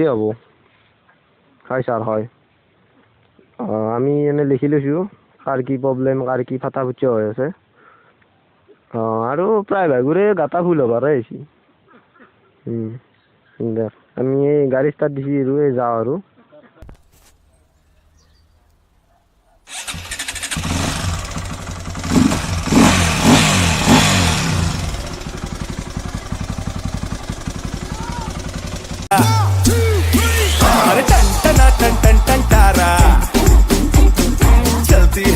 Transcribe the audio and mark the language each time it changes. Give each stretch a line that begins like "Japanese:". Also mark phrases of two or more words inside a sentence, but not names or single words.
Assamese: হ'ব হয় ছাৰ হয় আমি এনে লিখি লৈছোঁ কাৰ কি প্ৰব্লেম কাৰ কি ফাটা ফুটি হৈ আছে আৰু প্ৰায় ভাগৰে গাটা ফুল হ'বাৰে আহিছে আমি এই গাড়ী ষ্টাৰ্ট দিছি আৰু এই যাওঁ আৰু
Hindi: अरे टन टन टन टन टन तारा चलती है